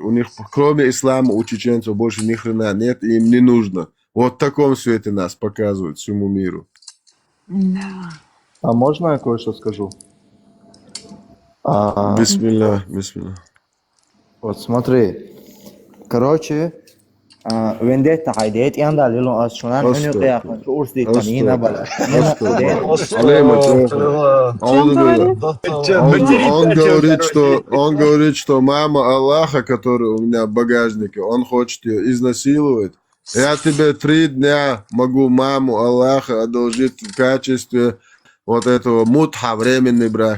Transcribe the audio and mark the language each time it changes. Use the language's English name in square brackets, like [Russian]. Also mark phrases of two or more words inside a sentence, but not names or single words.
[Russian] У них кроме ислама у чеченцев больше ни хрена нет, и им не нужно. Вот в таком свете нас показывают всему миру. Да. А можно я кое-что скажу? Бисмилля. Вот смотри. Короче, вендетта хайдет и анда лилон асчунан уни қияқын урс диктанина бала. Он говорит, что мама Аллаха, которая у меня в багажнике, он хочет ее изнасиловать. Я тебе 3 дня могу маму Аллаха одолжить в качестве вот этого мутха, временный брак.